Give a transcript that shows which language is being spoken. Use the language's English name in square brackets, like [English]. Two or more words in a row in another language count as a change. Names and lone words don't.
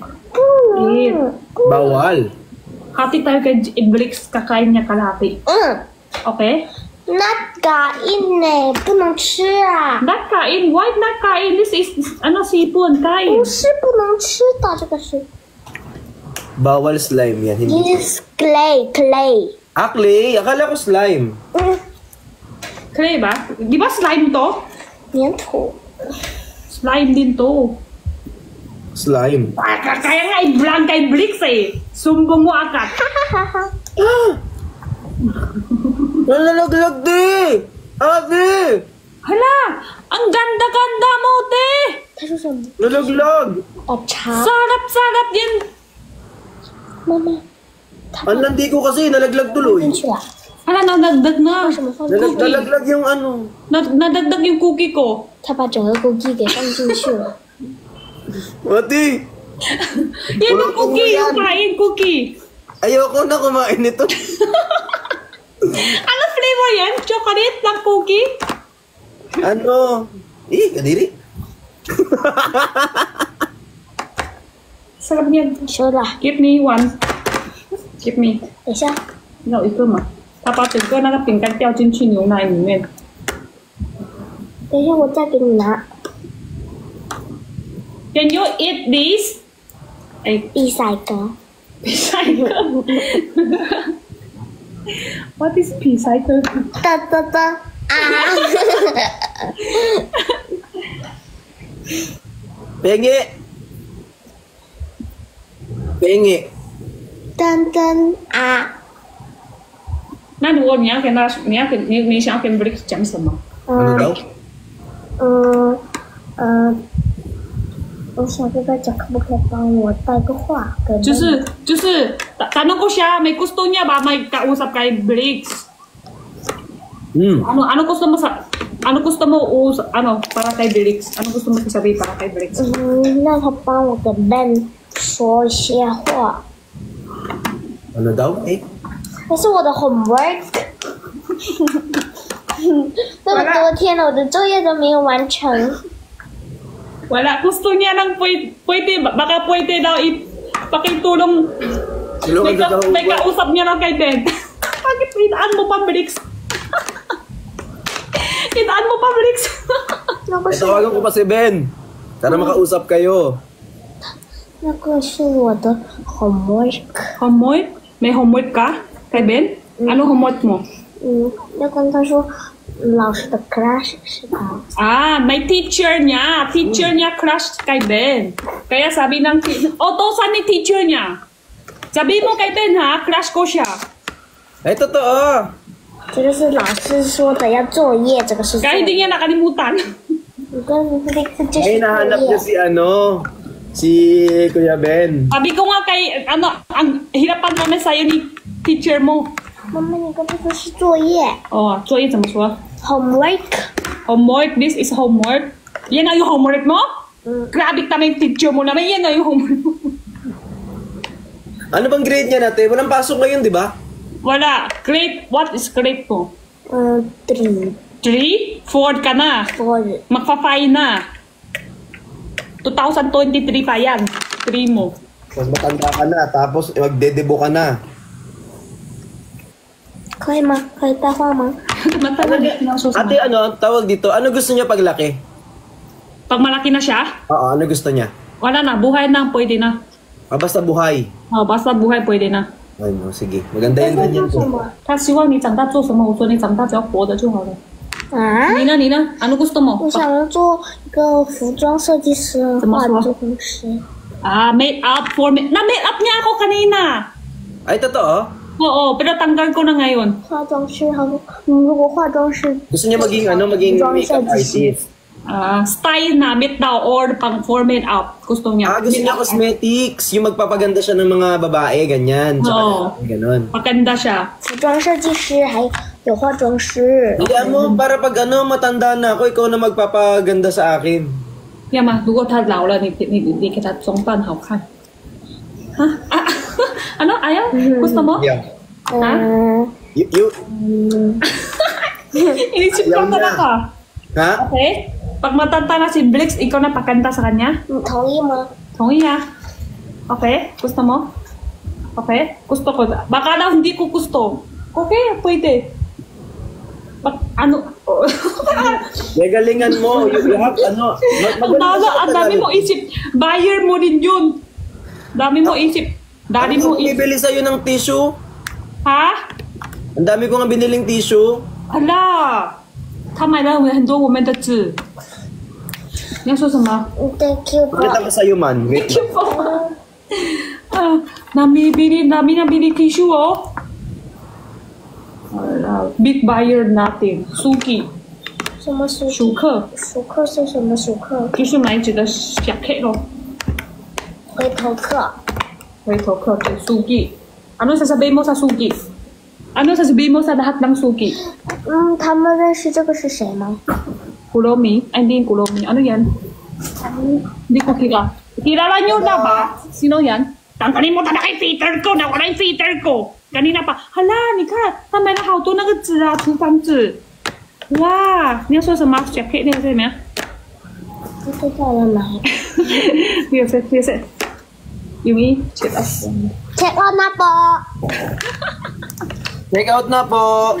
[Filipino] Kuno. Bawal. Hati tayo kay Blix, kakain niya kalahati. Okay? Not kain eh. [Chinese] 不能吃啊。 [English] Not kain. Why not kain? This is, [Filipino] sipon, kain. [Chinese] 不是不能吃的，这个是。 [Filipino] Bawal slime yan. Hindi. [English] This clay. [Filipino] Clay? Akala ko slime. Clay ba? Di ba slime to? [Chinese] 粘土。 [Filipino] Slime din to. Slime. Kaya nga i-blank kay Blix eh. Sumbong mo agad. Nalalaglag, Ti! Ate! Hala! Ang ganda-ganda mo, te! [Chinese] 他说什么？ [Filipino] Nalaglag! [Chinese] 哦，茶。 [Filipino] Sarap-sarap yan! [Chinese] 妈妈， [Filipino] Ang landi ko kasi, nalaglag [Chinese] 进 [Filipino] tuloy. [Chinese] 去了。 [Filipino] Hala, nadagdag na. [Chinese] 为什么放进去？ [Filipino] Nalaglag yung ano. Nadagdag yung cookie ko. [Chinese] 他把整个cookie 给放进去了。 [Filipino] Ate, Yan yung cookie, yung kain cookie. ayoko na kumain nito. Ano flavor yan? Chocolate ng cookie? Ano? Kadiri. Sarap niyan. [Chinese] 收了， [English] Give me one. Give me. [Chinese] 等一下， No, 一个嘛。他把整个那个饼干掉进去牛奶里面。等一下，我再给你拿。 [English] Can you eat this? [Chinese] 哎，第三个， [English] recycle. What is recycle? 哒哒哒啊！ [Filipino] Pengi. Pengi. 噔噔啊！ [Chinese] 那如果你要跟他，你想要跟 Bricks 讲什么？ [Filipino] Ano daw? [Chinese] 我想跟他讲，可不可以帮我带个话给妈妈？ [Filipino] 就是 tanong ko siya, may gusto niya ba may kausap kay Bricks? Ano gusto mo para kay Bricks? Ano gusto mo sasabihin para kay Bricks? [Chinese] 让他帮我跟 Ben 说一些话。 [Filipino] Ano daw? [Chinese] 这是我的 homework。这么多天了，我的作业都没有完成。 [Filipino] Wala, gusto niya ng baka pwede daw pakitulong. May kausap niya lang kay Ben. Bakit itaan mo pa, Bricks? Itaan mo pa, Bricks. Tawagan ko pa si Ben. Sana makausap kayo. [Chinese] 那个是我的 homework。 [Filipino] Homework? May homework ka kay Ben? Ano homework mo? [Chinese] 要跟他说老师的 crush 是他。 [Filipino] May teacher niya. Teacher niya crush kay Ben. Kaya sabi ng utosan ni teacher niya. Sabi mo kay Ben ha, crush ko siya. Ay, totoo. [Chinese] 这个是老师说的要作业，这个是作 [Filipino] Kaya hindi [Chinese] 业。 [Filipino] niya nakalimutan. [Chinese] 你跟这个就 [Filipino] Ay, [Chinese] 是 [Filipino] nahanap [Chinese] 作 [Filipino] niya [Chinese] 业。 [Filipino] si Kuya Ben. Sabi ko nga kay, ang hirapan namin sa'yo ni teacher mo. [Chinese] 妈妈，你跟他说是作业作业怎么说 [English] homework。 Homework, this is homework. [Filipino] Yan na yung homework mo? Grabe naman yung teacher mo naman. Yan na yung homework mo. Ano bang grade niya natin? Walang pasok ngayon, di ba? Wala. [English] Grade, what is grade mo? 3 [Filipino] 3? 4 ka na. 4 Magpa-5 na. 2023 pa yan. 3 mo. Mas matanda ka na, tapos magdedebo ka na. [Chinese] 可以吗？可以带话吗？ [Filipino] Ate, ano, tawag dito, ano gusto niya paglaki? Pag malaki na siya, Oo, ano gusto niya? wala na. Buhay na. Pwede na. Basta buhay. Basta buhay, pwede na. Ay, no, sige. Maganda yan [Chinese] 在 [Filipino] ganyan [Chinese] 做 [Filipino] ko. [Chinese] 什么？他希望你长大做什么？我说你长大只要活着就好了。啊？你呢？你呢 ？ [Filipino] Ano gusto mo? [Chinese] 我想要做一个服装设计师、怎么说化妆师。 [English] Made up for me. [Filipino] Na-made up niya ako kanina. Ay, totoo? Oo, pero tanggal ko na ngayon. [Chinese] 化妆师，他说，如果化妆师 [Filipino] Gusto niya maging, maging makeup artist. Style namin daw or pang for made up. Gusto niya. Gusto niya cosmetics. Yung magpapaganda siya ng mga babae, ganyan. Tsaka, Oo. ganon. Maganda siya. [Chinese] 服装设计师，还有化妆师。 [Filipino] Hindi mo, para pag matanda na ako, ikaw na magpapaganda sa akin. [Chinese] 要吗？如果他老了，你给他装扮好看。 [Filipino] Ano? Ayaw? Gusto mo? [English] Yeah. You, [Filipino] Inisip ko Ayaw niya. talaga. ha? Okay? Pag matanda na si Bricks, ikaw na pakanta sa kanya? [Chinese] 你同意吗？ [Filipino] Tungi ah. Okay? Gusto mo? Okay? Gusto ko. Baka daw hindi ko gusto. Okay, pwede. Galingan mo. [English] You have, [Filipino] Ang dami mo isip. Buyer mo rin yun. Dami mo isip. Dami mo isip. bibili sa'yo ng tissue? Ha? Ang dami ko nga biniling tissue. [Chinese] 啦，他买了很多我们的纸。你要说什么 [English] Thank you [Filipino] Pakita ko sa'yo man. Wait lang. nabili tissue oh. Wala. Big buyer natin. Suki. [Chinese] 什么薯熟客熟客是什么熟客？就是买几个小 K 咯，回头客。回头客对 sugi. [Filipino] Ano sasabihin mo sa sugi? Ano sasabihin mo sa lahat ng sugi? [Chinese] 他们认识这个是谁吗？ [Filipino] Kulomi? Ay, hindi yung Kulomi. Ano yan? Hindi ko kila. Kilala nyo na ba? Sino yan? Tanggalin mo talaga yung filter ko! Nawala yung filter ko! Kanina pa, hala, [Chinese] 你看他买了好多那个纸啊，厨房纸。哇，你要说什么？小 K 那个是什么呀？不知道要买。没有事，没有事。Yumi, [English] check us. Check out [Filipino] na po. [English] Check out [Filipino] na po.